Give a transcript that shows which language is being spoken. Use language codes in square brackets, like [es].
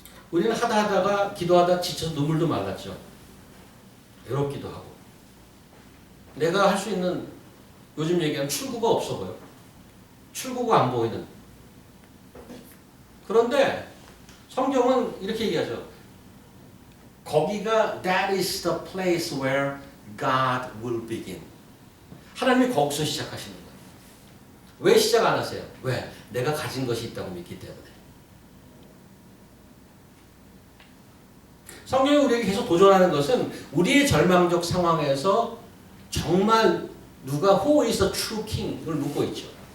[ko] 우리는 하다가 기도하다 지쳐서 눈물도 말랐죠. 외롭기도 하고. 내가 할 수 있는 요즘 얘기하면 출구가 없어 보여. 출구가 안 보이는. 그런데 성경은 이렇게 얘기하죠. 거기가 [en] that is the place where God will begin. [ko] 하나님이 거기서 시작하시는 거예요. 왜 시작 안 하세요? 왜? 내가 가진 것이 있다고 믿기 때문에. 성경이 우리에게 계속 도전하는 것은 우리의 절망적 상황에서 정말 누가 [en] who is the true king [ko] 을 묻고 있죠.